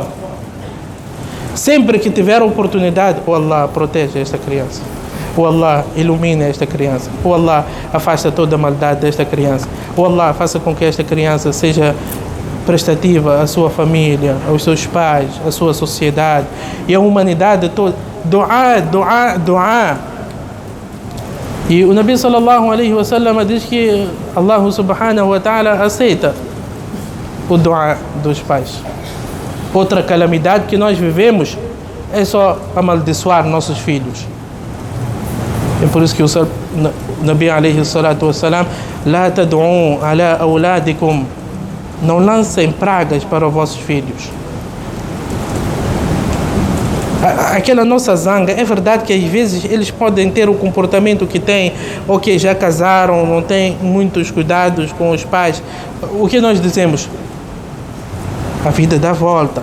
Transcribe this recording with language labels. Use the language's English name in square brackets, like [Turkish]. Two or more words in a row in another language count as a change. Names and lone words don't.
[Portuguese] Sempre que tiver a oportunidade, o Allah protege esta criança. O Allah ilumina esta criança. O Allah afasta toda a maldade desta criança. O Allah faça com que esta criança seja prestativa à sua família, aos seus pais, à sua sociedade e à humanidade toda. Dua, dua, dua. E o Nabi [Arabic] صلى الله عليه وسلم [Portuguese] diz que [Arabic] الله سبحانه وتعالى [Portuguese] aceita o dua dos pais. Outra calamidade que nós vivemos é só amaldiçoar nossos filhos. É por isso que o [Arabic] نبي عليه الصلاة والسلام لا تدعوا على أولادكم. [Portuguese] Não lancem pragas para os vossos filhos. Aquela nossa zanga, é verdade que às vezes eles podem ter o comportamento que têm, ou que já casaram, não têm muitos cuidados com os pais. O que nós dizemos? A vida dá volta.